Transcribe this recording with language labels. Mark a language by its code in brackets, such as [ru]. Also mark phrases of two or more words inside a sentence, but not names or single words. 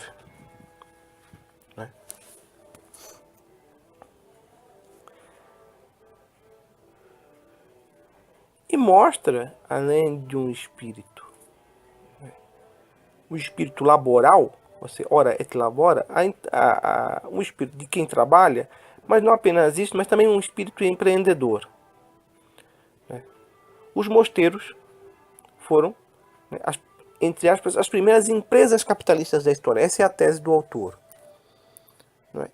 [pt] Né? E mostra, além de um espírito, né, um espírito laboral, você [la] ora et labora, [pt] um espírito de quem trabalha, mas não apenas isso, mas também um espírito empreendedor. Né? Os mosteiros foram, né, entre aspas, as primeiras empresas capitalistas da história. Essa é a tese do autor. Né?